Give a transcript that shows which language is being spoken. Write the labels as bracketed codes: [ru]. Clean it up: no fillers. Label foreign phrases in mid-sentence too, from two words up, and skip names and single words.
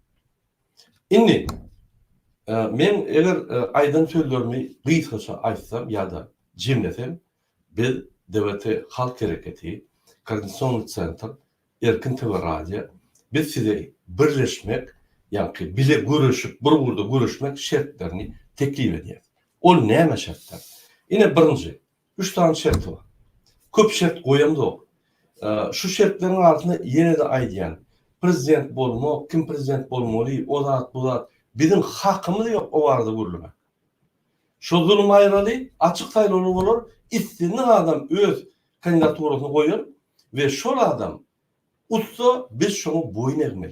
[tk] Indi men eger aýdan sözlerimi gysgaça aýtsam ýa-da jemlesem, biz Devlet Halk Hareketi, Koordinasyon Center, Erkin TV Radio, biz size birleşmek, ýa-da bile görüşüp, bir burada görüşmek şertlerini teklif edýär. O näme şertler? Ine birinci, 3 tane şert var. Köp şert goýamdyk. Şu şertlerin arasynda ýene de aýdýan, prezident bolmak, kim prezident bolmaly, o zat, bu zat, bizim hakymyz ýok o barada görülmek. Şu zulüm aýraly, açyk saýlaw bolar, istediğin adam öz kandidaturasyny goýar we şol adam utsa biz şoňa boyun egmeli.